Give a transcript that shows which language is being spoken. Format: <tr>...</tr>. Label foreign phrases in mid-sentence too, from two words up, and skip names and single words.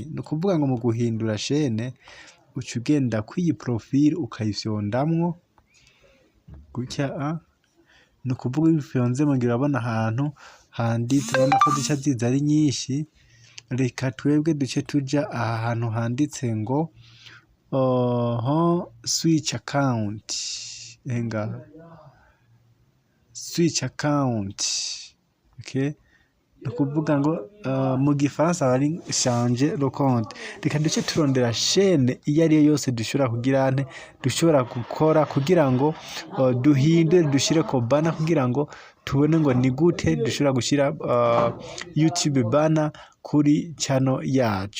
<rn>Nukuvuga ngo mu guhindura chaîne uca ugenda kwiyi profile ukayifyondamwo gutya. Nukuvuga ibifyonze mu ngira abona ahantu handitse, urabona ko zica ziza ari nyinshi. Reka twebwe duce tuja aha hantu handitse ngo</rn> <en>switch account. Switch account, okay.</en> <rn>Nukuvuga ngo mu gifaransa bari</rn> <fr>changer le compte.</fr> <rn>Reka duce turondera chaîne iyo ari yose dushobora kugira dushobora gukora kugira ngo duhinde dushire ko bana, kugira ngo tubone ngo ni gute dushobora gushira YouTube bana kuri channel yacu.</rn>